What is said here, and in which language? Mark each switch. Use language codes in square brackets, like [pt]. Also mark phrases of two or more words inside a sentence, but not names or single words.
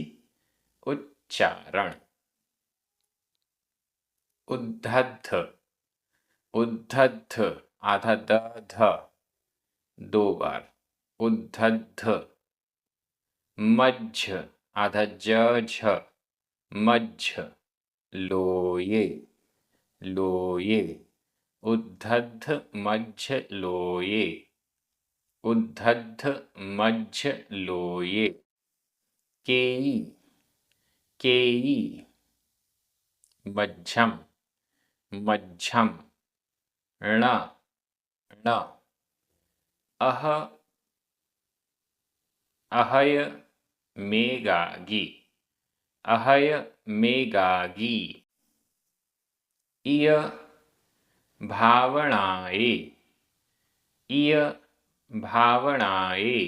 [hi] उच्चारण। [pra] उद्धद्ध, उद्धद्ध [hi] आधा द ध 2 बार, उद्धद्ध। मज्झ आधा ज झ, मज्झ। [pra] लोये, लोये। उद्धद्ध मज्झ लोये, उद्धद्ध मज्झ लोये। केयी, केयी। मज्झम, मज्झम। ण, ण। अह, अहय मेगागी, अहय मेगागी। इय भावनाए, इय भावनाए।